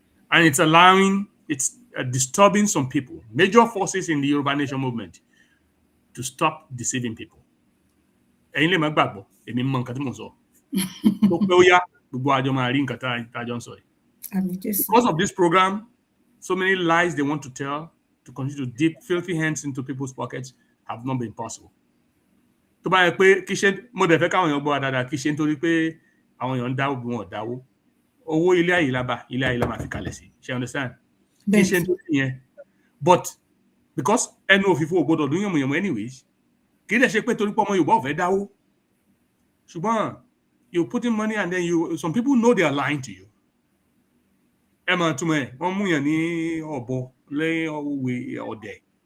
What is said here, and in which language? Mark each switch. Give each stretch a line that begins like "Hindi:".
English: And it's disturbing some people, major forces in the Yoruba Nation movement, to stop deceiving people.
Yoruba: Ẹ̀yin lè má gbàgbọ́, èmi mọ nǹkan tí mo sọ. Tó pé ó yá, gbogbo àjọ máa rí nǹkan tá a jọ ń sọ yìí.
English: Because of this program, so many lies they want to tell to continue to dip filthy hands into people's pockets have not been possible.
Yoruba: Tó bá yẹ pé kí ṣe mo dẹ̀ fẹ́ káwọn èèyàn gbọ́ wa dáadáa kí ṣe nítorí pé àwọn èèyàn ń dáwó bí wọn ò dáwó. Owó ilé ayé la máa fi kalẹ̀ sí. Ṣé understand? Kí ṣe nítorí yẹn.
English: But because
Yoruba: ẹnu òfìfo ò gbọdọ̀ dún yànmùyànmù anyways, kì í dẹ̀ ṣe pé torí pé ọmọ Yorùbá ò fẹ́ dáwó.
English: Ṣùgbọ́n you putting money and then some people know they are lying to you.
Yoruba: Ẹ máa túmọ̀ ẹ̀ wọ́n mú yàn ní ọ̀bọ lé òwe ọ̀dẹ̀.